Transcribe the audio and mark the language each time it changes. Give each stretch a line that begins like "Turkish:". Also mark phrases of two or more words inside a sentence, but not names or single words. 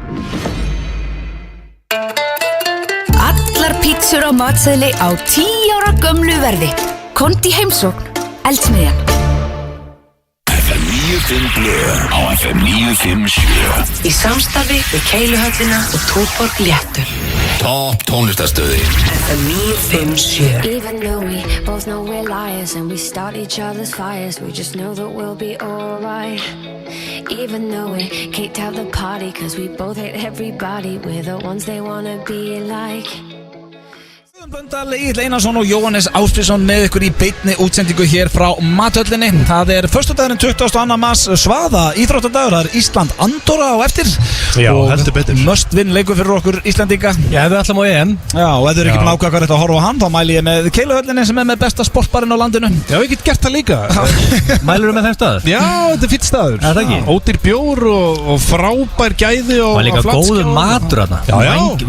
Icelandic: Allar pítsur á matseðli á 10 ára gömlu verði. Komdu í heimsókn, Eldsmiðjan. FM 95 Blö á FM 957. Í samstarfi við Keiluhöllina og Túborg Léttul. Topp tónlistarstöðin. FM 957.
English: Even though we both know we're liars and we start each other's fires, we just know that we'll be alright. Even though we can't tell the party, cause we both hate everybody, we're the ones they wanna be like.
Icelandic: Blöndal, Egill Einarsson og Jóhannes Ásbjörnsson með ykkur í beinni útsendingu hér frá Mathöllinni. Það föstudagurinn 22. mars, svaða íþróttadagur, það Ísland Andorra á eftir. Já, og heldur betur.
English: Must win
Icelandic: leikur fyrir okkur Íslandinga. Já, við ætlum á EM. Já, og ef þau eru ekki með ákvæða hvað þetta að horfa á hann, þá mæli ég með Keiluhöllinni sem með besta sportbarinn á landinu. Já, ég get gert það líka. Mælirðu með þeim stað? Já, þetta fýtt staður. Er það ekki? Ódýr bjór og frábær gæði og líka góður matur þarna.